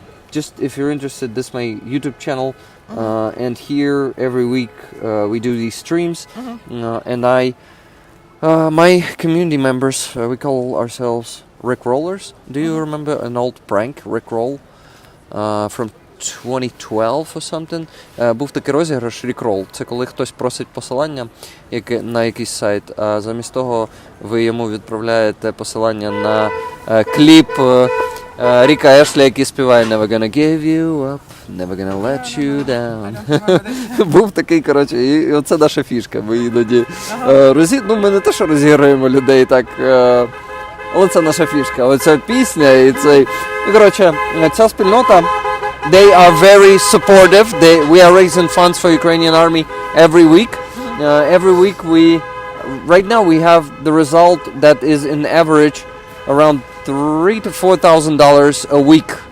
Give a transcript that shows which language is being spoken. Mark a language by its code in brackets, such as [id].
[en] Just if you're interested, this is my YouTube channel, and here every week we do these streams, and my community members, we call ourselves Rick Rollers. Do you remember an old prank, Rick Roll? From 2012 or something. [uk] Був такий розіграш Rickroll. Це коли хтось просить посилання на якийсь сайт, а замість того ви йому відправляєте посилання на кліп Ріка Ешлі, який співає [en] Never gonna give you up, never gonna let you down. [uk] Був такий, коротше, і оце наша фішка. Ми іноді ми не те, що розіграємо людей так, але це наша фішка. Оця пісня і цей... І, коротше, ця спільнота, [en] they are very supportive. We are raising funds for Ukrainian army every week. Every week right now we have the result that is in average around $3,000 to $4,000 a week.